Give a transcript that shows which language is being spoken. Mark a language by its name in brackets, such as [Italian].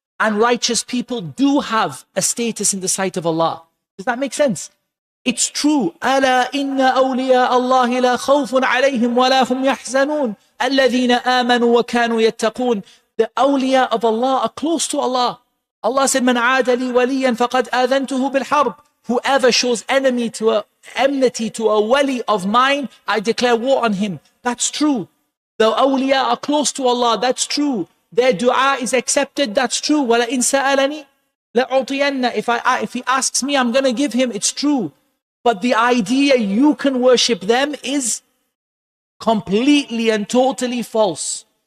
[English] And righteous people do have a status in the sight of Allah. Does that make sense? It's true. [Arabic] أَلَا إِنَّ أَوْلِيَاءَ اللَّهِ لَا خَوْفٌ عَلَيْهِمْ وَلَا هُمْ يَحْزَنُونَ الَّذِينَ آمَنُوا وَكَانُوا يَتَّقُونَ. [English] The awliya of Allah are close to Allah. Allah said, [Arabic] مَنْ عَادَ لِي وَلِيًّا فَقَدْ آذَنْتُهُ بِالْحَرْبِ. [English] Whoever shows enmity to a wali of mine, I declare war on him. That's true. The awliya are close to Allah. That's true. Their dua is accepted. That's true. [Arabic] وَلَئِنْ سَأَلَنِي لَأُعْطِيَنَّ. [English] If he asks me, I'm going to give him. It's true. But the idea you can worship them is completely and totally false.